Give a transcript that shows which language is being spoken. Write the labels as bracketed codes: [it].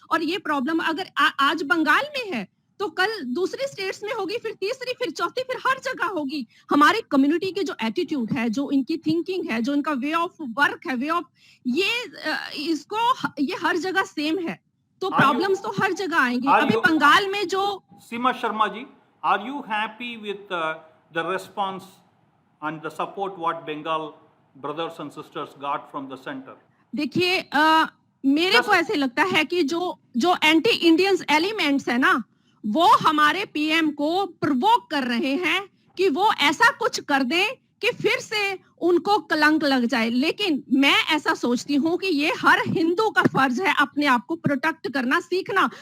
[hi] और ये प्रॉब्लम अगर आज बंगाल में है तो कल दूसरी स्टेट्स में होगी, फिर तीसरी, फिर चौथी, फिर हर जगह होगी। हमारी कम्युनिटी की जो एटीट्यूड है, जो इनकी थिंकिंग है, जो इनका वे ऑफ वर्क है, वे ऑफ ये हर जगह सेम है। तो प्रॉब्लम्स तो हर जगह आएंगी। अभी बंगाल में जो [en] Seema Sharma ji, are you happy with the response and the support what Bengal brothers and sisters got from the center? [hi] देखिए, मेरे को ऐसे लगता है कि जो एंटी इंडियंस एलिमेंट्स है ना, वो हमारे पीएम को प्रोवोक कर रहे हैं कि वो ऐसा कुछ कर दें कि फिर से उनको कलंक लग जाए। लेकिन मैं ऐसा सोचती हूँ कि ये हर हिंदू का फर्ज है अपने आप को प्रोटेक्ट करना सीखना।